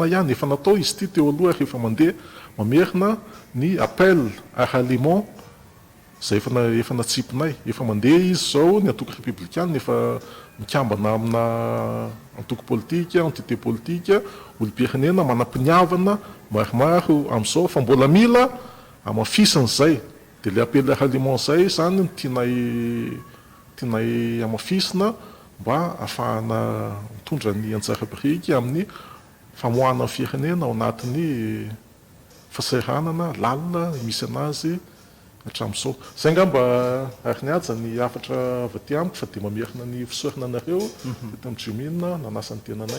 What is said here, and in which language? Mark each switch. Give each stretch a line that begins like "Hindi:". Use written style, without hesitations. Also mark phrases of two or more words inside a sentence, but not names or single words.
Malagasy: ihany efa natao izy ity teo aloha rehefa mandeha mamerina ny
French: appel à ralliement
Malagasy: zay efa natsipinay efa mandeha izy zao ny antoko républicaine efa mikambana amina antoko politika entité politika olom-pirenena manam-piniavana maromaro amin'izao fa mbola mila amafisin'izay dia le
French: appel à ralliement
Malagasy: zay zany no tianay amafisina mba ahafahana mitondra ny anjara biriky amin'ny famoahana ny firenena ao anatin'ny fahasahiranana lalina misy anazy hatramin'izao. Zay ngamba ary ny aja ny afatra avy aty amiko fa dia mamerina ny fisaorana anareo eto amin'ny Jomina nanasa ny tenanay.